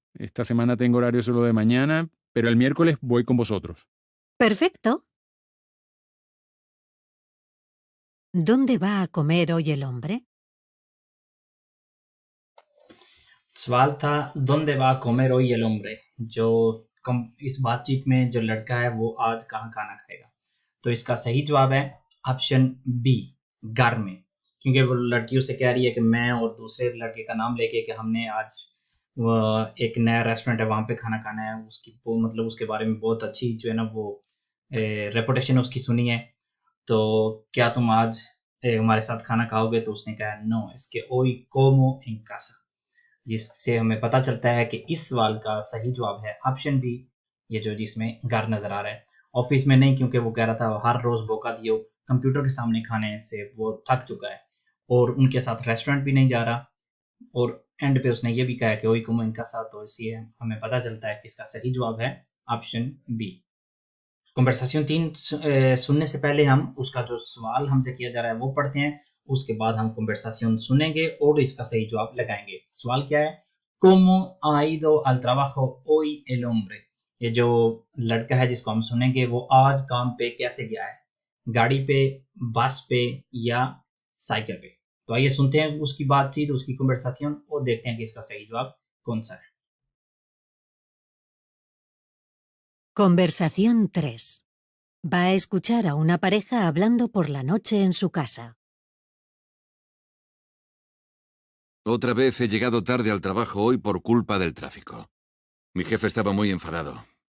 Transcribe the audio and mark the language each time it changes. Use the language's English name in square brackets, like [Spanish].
[Spanish] Esta semana tengo horario solo de mañana, pero el miércoles voy con vosotros. Perfecto. ¿Dónde va a comer hoy el hombre? [Hindi] सवाल था [Spanish] ¿dónde va a comer hoy el hombre? [Hindi] जो इस बातचीत में जो लड़का है वो आज कहाँ खाना खाएगा? तो इसका सही जवाब है ऑप्शन बी, घर में। क्योंकि वो लड़की उससे कह रही है कि मैं और दूसरे लड़के का नाम लेके कि हमने आज एक नया रेस्टोरेंट है वहाँ पे खाना खाना है। उसकी वो मतलब उसके बारे में बहुत अच्छी जो है ना वो रेपुटेशन उसकी सुनी है, तो क्या तुम आज हमारे साथ खाना खाओगे? तो उसने कहा नो, इसके होई [Spanish] como en casa, [Hindi] जिससे हमें पता चलता है कि इस सवाल का सही जवाब है ऑप्शन बी, ये जो जिसमें घर नजर आ रहा है। ऑफिस में नहीं, क्योंकि वो कह रहा था हर रोज बोका दियो कंप्यूटर के सामने खाने से वो थक चुका है और उनके साथ रेस्टोरेंट भी नहीं जा रहा। और एंड पे उसने ये भी कहा कि ओई कुमो इनका साथ, तो इसलिए हमें पता चलता है कि इसका सही जवाब है ऑप्शन बी। कन्वर्सेशन 3 सुनने से पहले हम उसका जो सवाल हमसे किया जा रहा है वो पढ़ते हैं, उसके बाद हम कन्वर्सेशन सुनेंगे और इसका सही जवाब लगाएंगे। सवाल क्या है? [Spanish] ¿Cómo ha ido al trabajo hoy el hombre? [Hindi] ये जो लड़का है जिसको हम सुनेंगे वो आज काम पे कैसे गया है? गाड़ी पे, बस पे या साइकिल पे? तो आइए सुनते हैं उसकी बातचीत, उसकी कन्वर्सेशन और देखते हैं कि इसका सही जवाब कौन सा है। [Spanish] Conversación 3. Va a escuchar a una pareja hablando por la noche en su casa. Otra vez he llegado tarde al trabajo hoy por culpa del tráfico. Mi jefe estaba muy enfadado.